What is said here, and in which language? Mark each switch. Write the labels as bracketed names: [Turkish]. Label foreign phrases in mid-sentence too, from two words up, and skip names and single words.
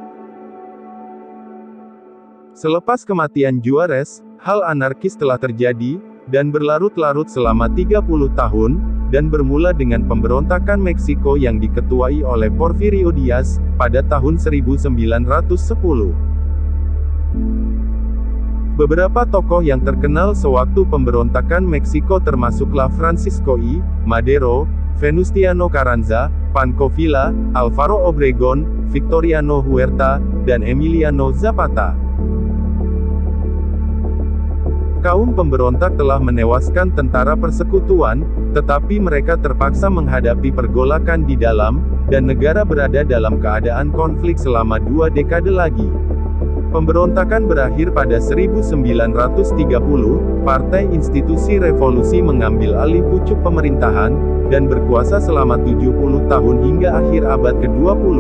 [Malay] Selepas kematian Juárez, hal anarkis telah terjadi, dan berlarut-larut selama 30 tahun, dan bermula dengan pemberontakan Meksiko yang diketuai oleh Porfirio Díaz, pada tahun 1910. Beberapa tokoh yang terkenal sewaktu pemberontakan Meksiko termasuklah Francisco I. Madero, Venustiano Carranza, Pancho Villa, Alvaro Obregón, Victoriano Huerta, dan Emiliano Zapata. Kaum pemberontak telah menewaskan tentara persekutuan, tetapi mereka terpaksa menghadapi pergolakan di dalam, dan negara berada dalam keadaan konflik selama 2 dekade lagi. Pemberontakan berakhir pada 1930, Partai Institusi Revolusi mengambil alih pucuk pemerintahan, dan berkuasa selama 70 tahun hingga akhir abad ke-20.